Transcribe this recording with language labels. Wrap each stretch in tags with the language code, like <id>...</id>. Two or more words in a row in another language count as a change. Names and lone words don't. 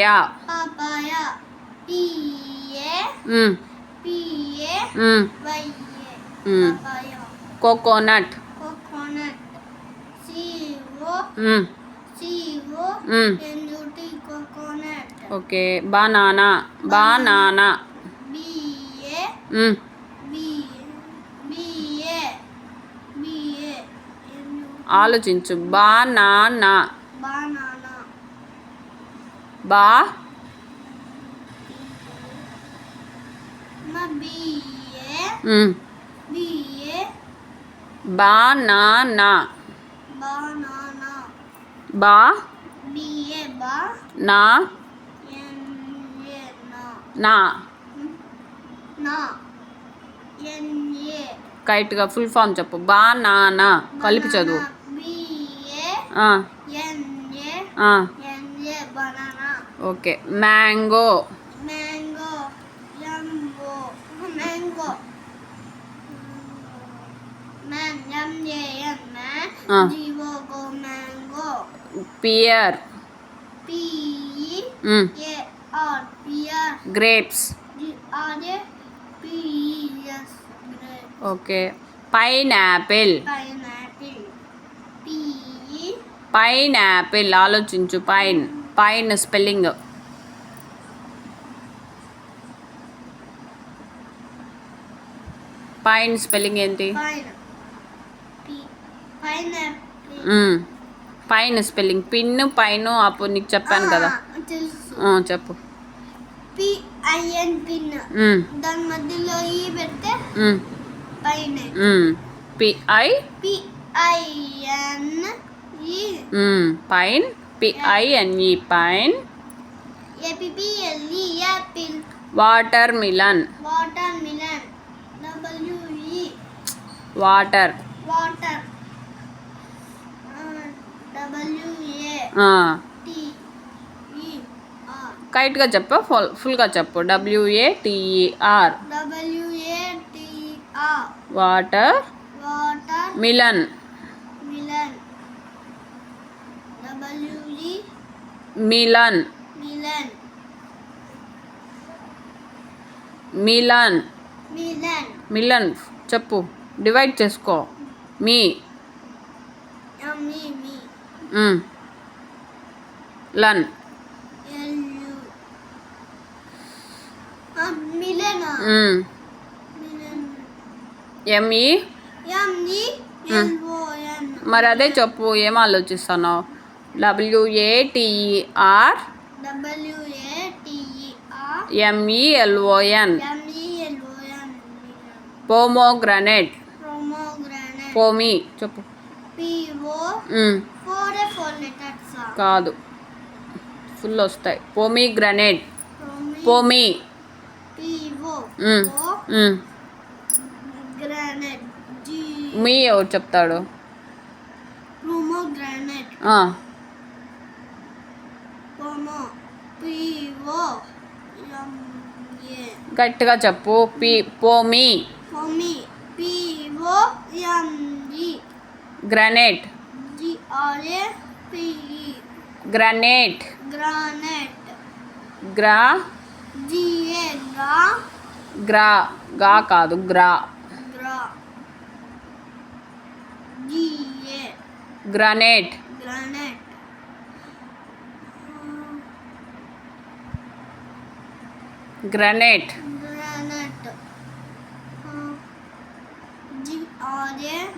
<en>Papaya. P-A. P-A. Y-A. Papaya. కోకోనట్. Coconut. C-O. C-O. N-U-T, coconut. ఓకే. బనానా. బనానా. B-A. B-A. B-A.</en> <te>ఆలోచించు. బనానా.</te> <en>Banana. బా. B-A. B-A. బనానా. Banana. బా. B-A. Ba. నా. N-A. Na. నా. Na. N-A.</en> <te>కరెక్ట్గా</te> <en>full form</en> <te>చెప్పు. బనానా. కలిపి చదువు. B-A. N-A. N-A. Banana.</te> <en>ఓకే. మ్యాంగో. Mango. Yumbo. Mango. Man. M-A-N. Man. G-O-Go. Mango. పియర్. P-E-A-R. Pear. గ్రేప్స్. G-R-A-P-E-S. Grape. ఓకే. పైనాపిల్. Pineapple. P-E.</en> <te>పైనాపిల్. ఆలోచించు. పైన్.</te> <en>pine spelling. pine spelling</en> <te>ఏంటి?</te> <en>Pine. Pineapple. pine spelling. pin pine</en> <te>అప్పుడు నీకు చెప్పాను కదా. తెలుసు. చెప్పు. P-I-N. పిన్. దాని మధ్యలో ఈ పెడితే పైన.</te> <en>పిఐ. P-I-N. E. Pine. PINE pine. A-P-P-L-E. Apple. water melon. Watermelon. W-E. వాటర్. Water. W-A. T-E-R.</en> <te>కరెక్ట్గా చెప్పు. ఫుల్గా చెప్పు.</te> <en>WATER. W-A-T-R. వాటర్ Water. మిలన్. Melon. W-E. మిలన్. Melon. మిలన్. Melon.</en> <te>మిలన్ చెప్పు. డివైడ్ చేసుకో. మీ.</te> <en>Me. లన్. L-U. Melon. Melon. ఎంఈ. M-E-L-O-N.</en> <te>మరి అదే చెప్పు. ఏం ఆలోచిస్తున్నావు?</te> <en>WATER. W-A-T-E-R. MELON. M-E-L-O-N. పోమోగ్రనేట్. Pomegranate.</en> <te>పోమి చెప్పు.</te> <en>P-O. Four letters.</en> <te>కాదు. ఫుల్ వస్తాయి. పోమీగ్రనేట్.</te> <en>Pomi. పోమి. P-O. Granite. G.</en> <te>మీ ఎవరు చెప్తాడు?</te> <en>Pomegranate. Pomo. P-O. M-A.</en> <te>గట్టిగా చెప్పు. పోమి.</te> <en>Pomi. P-O-M-E. గ్రనేట్. G-R-A-P-E. గ్రనేట్. Granite. గ్రా. G-A.</en> <te>గ్రా. గా కాదు. గ్రా.</te> <en>G-A. గ్రనేట్. Granite. గ్రనేట్. Granite. G-R-A.</en>